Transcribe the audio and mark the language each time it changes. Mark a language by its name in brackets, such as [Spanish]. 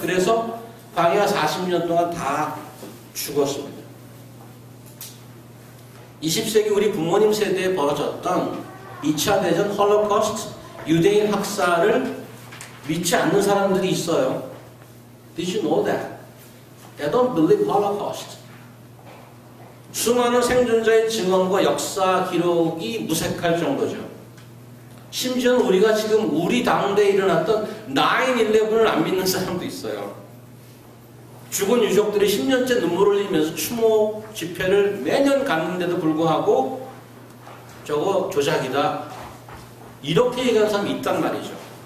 [Korean] 그래서 광야 40년 동안 다 죽었습니다. 20세기 우리 부모님 세대에 벌어졌던 2차 대전 홀로코스트 유대인 학살을 믿지 않는 사람들이 있어요. [English] Did you know that? They don't believe Holocaust. [Korean] 수많은 생존자의 증언과 역사 기록이 무색할 정도죠. 심지어는 우리가 지금 우리 당대에 일어났던 9/11을 안 믿는 사람도 있어요. 죽은 유족들이 10년째 눈물을 흘리면서 추모 집회를 매년 갖는데도 불구하고 저거 조작이다 이렇게 얘기하는 사람이 있단 말이죠.